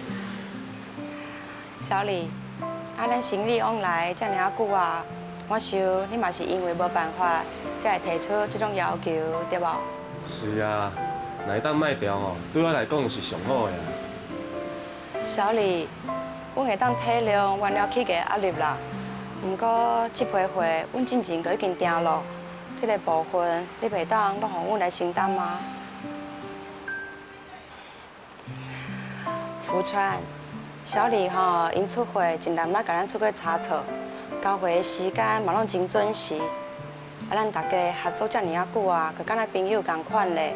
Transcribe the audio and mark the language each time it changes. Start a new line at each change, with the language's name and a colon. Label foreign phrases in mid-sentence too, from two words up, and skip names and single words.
Min Nan Chinese: 小李，咱生意往来遮尔啊久啊，我想你嘛是因为无办法，才会提出这种要求，对无？是啊，若会当卖掉吼，对我来讲是上好的。小李，阮会当体谅原料起价压力啦。不过这批货，阮之前就已经订了，这个部分你袂当拢互阮来承担吗？福川，小李吼，因出货尽量莫甲咱出过差错，交货的时间嘛拢真准时。咱大家合作遮尔啊久啊，就敢若朋友同款咧。